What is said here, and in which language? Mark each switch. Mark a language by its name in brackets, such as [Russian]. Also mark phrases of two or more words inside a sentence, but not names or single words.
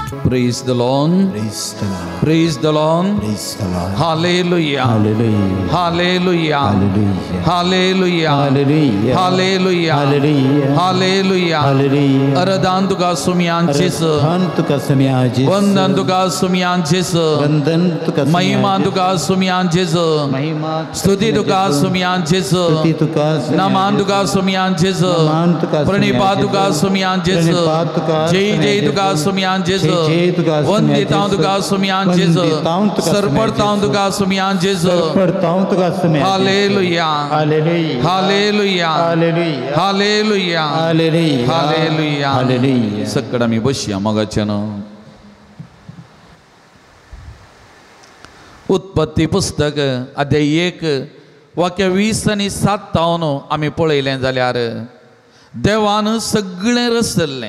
[English] Praise the Lord. Praise the Lord. Praise the Lord. Praise the Lord. Hallelujah. Hallelujah. Hallelujah. Hallelujah. Hallelujah. Hallelujah. Hallelujah. Hallelujah. Hallelujah. Hallelujah. [Konkani] Aradan tuka sumiyanchis. Arhan tuka sumiyanchis. Vandan tuka sumiyanchis. Vandan tuka Mahima sumiyanchis. tuka sumiyanchis. Mahima Stuti tuka sumiyanchis. Stuti tuka sumiyanchis. Naman tuka sumiyanchis. Naman tuka Pranipat tuka sumiyanchis. Pranipat tuka Jai Jai tuka sumiyanchis. Vanditaun tuka sumiyanchis. Sarpartaun tuka sumiyanchis. [English] Hallelujah. Hallelujah. Hallelujah. Hallelujah. Hallelujah. Hallelujah. Hallelujah. Hallelujah. [Konkani] सगळं मी बसया मगाच्यानं उत्पत्ती पुस्तक अध्याय 1 वाक्य 20 आणि 7 आम्ही पळयलें जाल्यार देवान सगळें रचलें